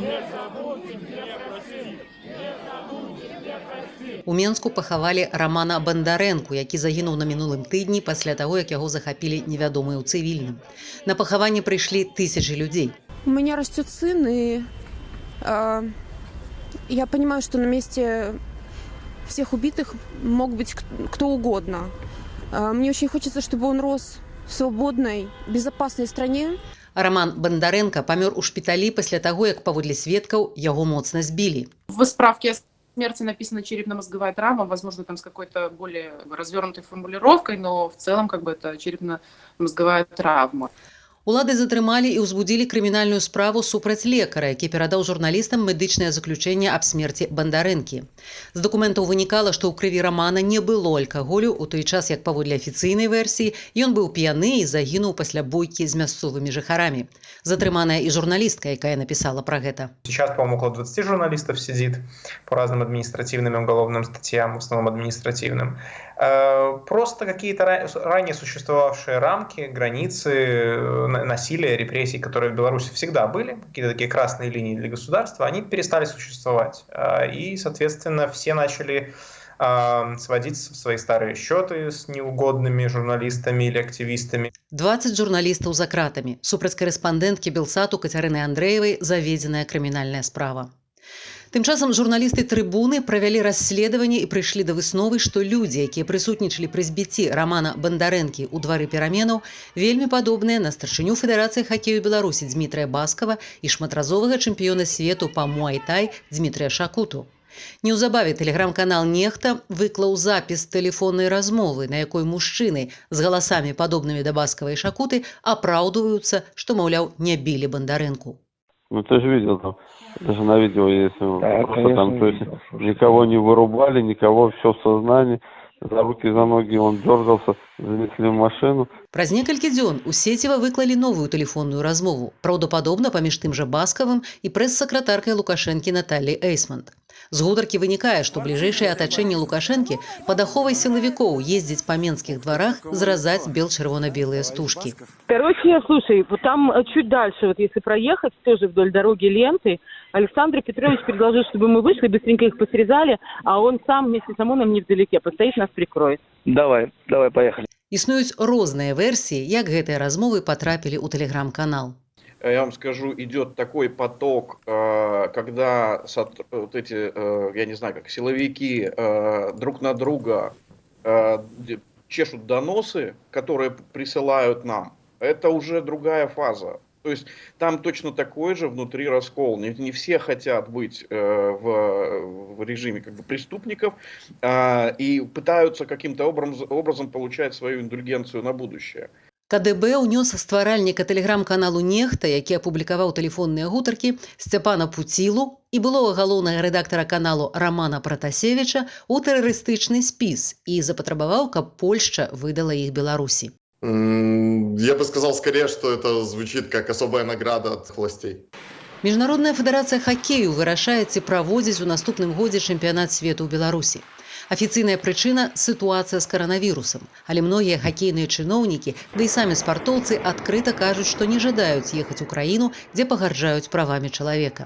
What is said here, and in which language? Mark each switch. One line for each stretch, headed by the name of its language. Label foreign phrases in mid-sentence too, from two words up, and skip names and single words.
Belarusian: У Менску пахавалі Рамана Бандарэнку, які загінуў на мінулым тыдні пасля таго, як яго захапілі невядомыя ў цывільным. На пахаванне прыйшлі тысячы людзей.
Russian: У меня растет сын, и я понимаю, что на месте всех убитых мог быть кто угодно. Мне очень хочется, чтобы он рос в свободной, безопасной стране.
Belarusian: Раман Бандарэнка памёр у шпіталі пасля таго, як паводле сведкаў яго моцна збілі.
Russian: В справке о смерти написана черепно-мозговая травма, возможно, там с какой-то более развернутой формулировкой, но в целом это черепно-мозговая травма.
Belarusian: Улады затрымалі і ўзбудзілі крымінальную справу супраць лекара, які перадаў журналістам медычнае заключэнне аб смерці Бандарэнкі. З дакументаў вынікала, што ў крыві Рамана не было алкаголю у той час, як паводле афіцыйнай версіі ён быў п'яны і загінуў пасля бойкі з мясцовымі жыхарамі. Затрыманая і журналістка, якая написала про гэта.
Russian: Сейчас, по-моему, около 20 журналистов сидит по разным административным и уголовным статьям, в основном административным. Просто какие-то ранее существовавшие рамки, границы насилия, репрессий, которые в Беларуси всегда были, какие-то такие красные линии для государства, они перестали существовать. И, соответственно, все начали сводить свои старые счеты с неугодными журналистами или активистами.
Belarusian: 20 журналістаў за кратамі. Супраць корэспандэнткі Белсату Кацярыны Андрэевай заведзеная крымінальная справа. Тым часам журналісты Трыбуны правялі расследаванне і прыйшлі да высновы, што людзі, якія прысутнічалі пры збіцці Рамана Бандарэнкі ў двары пераменаў, вельмі падобныя на старшыню Федэрацыі хакею Беларусі Дзмітрыя Баскава і шматразовага чэмпіёна свету па муай-тай Дзмітрыя Шакуту. Неўзабаве тэлеграм-канал «Нехта» выклаў запіс тэлефоннай размовы, на якой мужчыны з галасамі падобнымі да Баскава і Шакуты апраўдваюцца, што, маўляў, не білі Бандарэнку.
Russian: Ну ты же видел там, даже на видео есть, да, просто там, то есть никого не вырубали, никого, все в сознании, за руки, за ноги он дергался, занесли в машину.
Belarusian: Праз некалькі дзён у сеціва выклалі новую тэлефонную размову, праўдападобна паміж тым жа Баскавым і прэс-сакратаркай Лукашэнкі Наталлі Эйсманд. З гутаркі вынікае, што бліжэйшае атачэнне Лукашэнкі пад аховай сілавікоў ездзіць па менскіх дварах зразаць бел-чырвона-белыя стужкі.
Russian: Короче, слушай, вот там чуть дальше, вот если проехать, тоже вдоль дороги ленты, Александр Петрович предложил, чтобы мы вышли, быстренько их посрезали, а он сам вместе с ОМОНом невдалеке, постоит, нас прикроет. Давай, поехали.
Belarusian: Існуюць розныя версіі, як гэтыя размовы потрапілі ў тэлеграм-канал.
Russian: Я вам скажу, идет такой поток, когда вот эти, я не знаю, как силовики друг на друга чешут доносы, которые присылают нам. Это уже другая фаза. То есть там точно такой же внутри раскол. Не все хотят быть в режиме преступников и пытаются каким-то образом получать свою индульгенцию на будущее.
Belarusian: КДБ ўнёс стваральніка тэлеграм-каналу «Нехта», які апублікаваў тэлефонныя гутаркі Сцяпана Пуцілу і былога галоўнага рэдактара каналу Рамана Пратасевіча ў тэрарыстычны спіс і запатрабаваў, каб Польшча выдала іх Беларусі.
Russian: Я бы сказал скорее, что это звучит как особая награда от властей.
Belarusian: Міжнародная федэрацыя хакею вырашае, ці праводзіць у наступным годзе чэмпіянат свету ў Беларусі. Афіцыйная прычына – сітуацыя з каранавірусам, але многія хакейныя чыноўнікі, да і самі спартоўцы адкрыта кажуць, што не жадаюць ехаць у краіну, дзе пагарджаюць правамі чалавека.